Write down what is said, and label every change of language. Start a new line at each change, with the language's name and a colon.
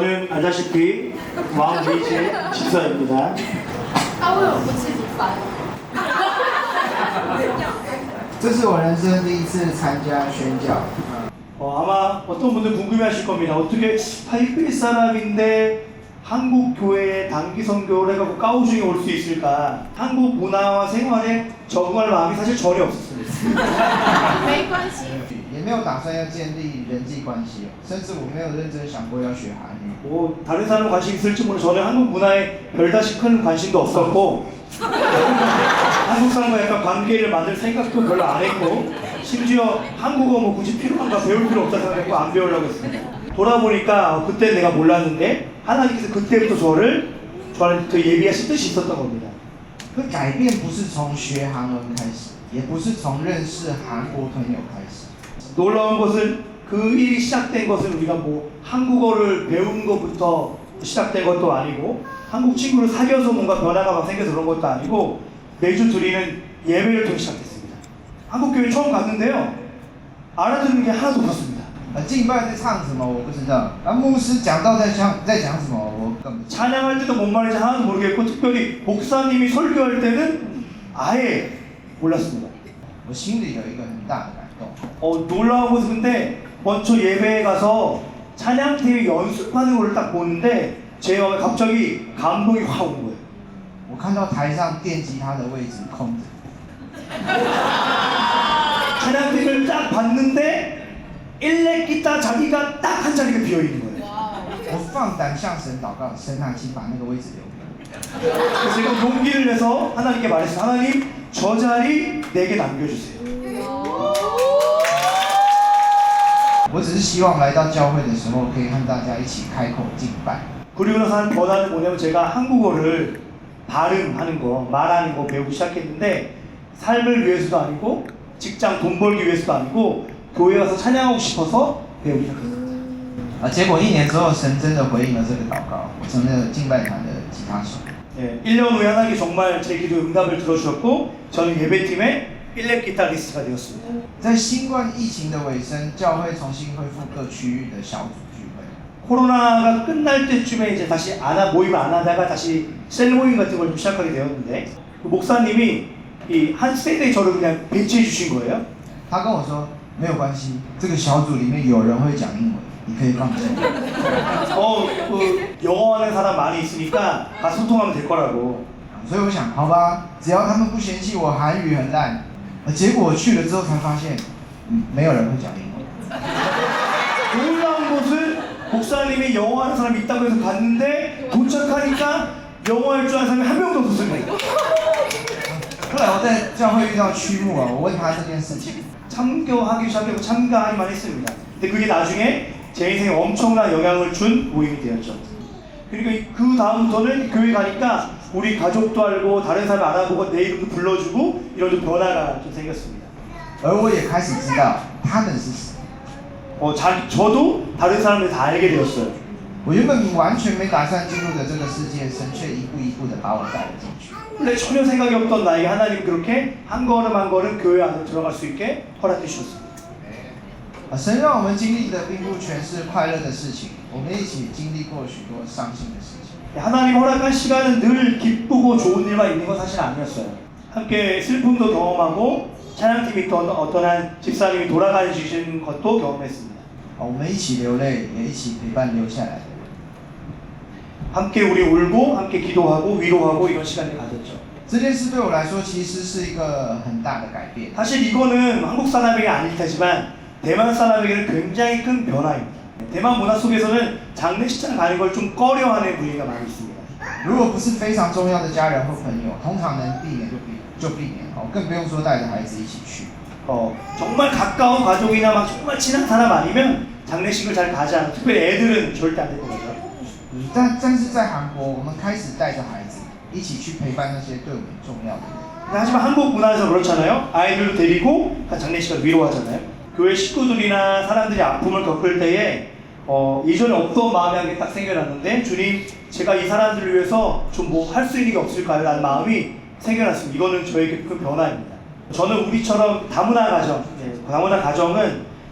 Korean: 알다시피 왕 메이지의 집사입니다.
Chinese: 他为什么不吃米饭？这是我人生第一次参加宣教。
Korean: 아마 어떤 분들 궁금해하실 겁니다. 어떻게 타이베이 사람인데 한국 교회에 단기 선교를 해갖고 까오중에 올 수 있을까? 한국 문화와 생활에 적응할 마음이 사실 전혀 없었습니다.
Chinese: 没关系。也没有打算要建立人际关系，甚至我没有认真想过要学韩语。
Korean: 뭐 다른 사람 관심 있을지 모르 저는 한국 문화에 별다시 큰 관심도 없었고 한국 사람과 약간 관계를 만들 생각도 별로 안 했고 심지어 한국어 뭐 굳이 필요한가 배울 필요 없다 생각했고 안 배우려고 했습니다. 돌아보니까 그때 내가 몰랐는데 하나님께서 그때부터 저한테 예비하신 뜻이 있었던 겁니다.
Chinese: 可改变不是从学韩文开始，也不是从认识韩国朋友开始。
Korean: 놀라운 것은 그 일이 시작된 것은 우리가 뭐 한국어를 배운 것부터 시작된 것도 아니고 한국 친구를 사귀어서 뭔가 변화가 막 생겨서 그런 것도 아니고 매주 드리는 예배를 통해 시작됐습니다. 한국 교회 처음 갔는데요. 알아듣는 게 하나도 없었습니다.
Chinese: 敬拜在唱什么我不知道，牧师讲道在讲什么我根本。
Korean: 찬양할 때도 뭔 말인지 하나도 모르겠고 특별히 목사님이 설교할 때는 아예 몰랐습니다.
Chinese: 我心里有一个很大的感动。
Korean: 놀라운 것은 근데 먼저 예배에 가서 찬양팀이 연습하는 걸 딱 보는데 제 마음에 갑자기 감동이 확 온 거예요.
Chinese: 我看到台上电吉他的位置空着。
Korean: 찬양팀을 딱 봤는데 일렉 기타 자기가 딱 한 자리가 비어 있는 거예요.
Chinese: 我放胆向神祷告，神啊，请把那个位置留给我。
Korean: 그래서 제가 용기를 내서 하나님께 말했어요. 하나님, 저 자리 내게 남겨주세요.
Chinese: 我只是希望来到教会的时候，可以和大家一起开口敬拜。
Korean: 그리고 나서 한 번화는 뭐냐면 제가 한국어를 발음하는 거, 말하는 거 배우기 시작했는데 삶을 위해서도 아니고 직장 돈 벌기 위해서도 아니고 교회 가서 찬양하고 싶어서 배우기 시작했어요.
Chinese: 结果1年之后，神真的回应了这个祷告，我成了敬拜团的吉他手。
Korean: 예, 1년 후에 하나님이 정말 제 기도 응답을 들어주셨고 저는 예배팀의 일렉 기타리스트가 되었습니다.
Chinese: 在新冠疫情的尾声，教会重新恢复各区域的小组聚会。
Korean: 코로나가 끝날 때쯤에 이제 다시 모임을 안 하다가 다시 셀 모임 같은 걸 좀 시작하게 되었는데 그 목사님이 이 한 세대에 저를 그냥 배치해 주신 거예요.
Chinese: 他跟我说没有关系，这个小组里面有人会讲英文，你可以放心。
Korean: 그 영어하는 사람 많이 있으니까 가서 소통하면 될 거라고.
Chinese: 所以我想，好吧，只要他们不嫌弃我韩语很烂。结果我去了之后才发现，没有人会讲英文。
Korean: 놀라운 것은 목사님이 영어하는 사람이 있다고 해서 갔는데 도착하니까 영어할 줄 아는 사람이 한 명도 없었어요.
Chinese: 后来我在教会遇到曲牧啊，我问他这件事情，
Korean: 참교하기 시작하고 참가하기만 했습니다. 근데 그게 나중에 제 인생에 엄청난 영향을 준 모임이 되었죠. 그러니까 그 다음부터는 교회 가니까 우리 가족도 알고 다른 사람 알아보고 내 이름도 불러주고 이런 좀 변화가 좀 생겼습니다.
Chinese: 而我也开始知道他们是谁。
Korean: 저도 다른 사람들 다 알게 되었어요.
Chinese: 我原本完全没打算进入的这个世界，神却一步一步的把我带了进去。
Korean: 근데 전혀 생각이 없던 나에게 하나님 그렇게 한 걸음 한 걸음 교회 안에 들어갈 수 있게 허락해 주셨습니다.
Chinese: 神让我们经历的并不全是快乐的事情，我们一起经历过许多伤心的事情。
Korean: 하나님 허락한 시간은 늘 기쁘고 좋은 일만 있는 건 사실 아니었어요. 함께 슬픔도 경험하고 찬양팀이 또 어떤 한 집사님이 돌아가신 것도 경험했습니다.
Chinese: 我们一起流泪，也一起陪伴留下来的人。
Korean: 함께 우리 울고 함께 기도하고 위로하고 이런 시간을 가졌죠.
Chinese: 这件事对我来说其实是一个很大的改变。
Korean: 사실 이거는 한국 사람에게 아닐 테지만 대만 사람에게는 굉장히 큰 변화입니다. 대만 문화 속에서는 장례식장 가는 걸 좀 꺼려하는 분위기가 많이 있습니다.
Chinese: 如果不是非常重要的家人或朋友，通常能避免就避免，更不用说带着孩子一起去。
Korean: 정말 가까운 가족이나 막 정말 친한 사람 아니면 장례식을 잘 가지 않아요. 특별히 애들은 절대 안 될 거죠.
Chinese: 但是在韩国，我们开始带着孩子一起去陪伴那些对我们重要的人。
Korean: 하지만 한국 문화에서 그렇잖아요. 아이들도 데리고 장례식을 위로하잖아요. 교회 식구들이나 사람들이 아픔을 겪을 때에 이전에 없던 마음이 한 게 딱 생겨났는데 주님 제가 이 사람들을 위해서 좀 뭐 할 수 있는 게 없을까요? 라는 마음이 생겨났습니다. 이거는 저에게 큰 변화입니다. 저는 우리처럼 다문화 가정, 다문화 가정은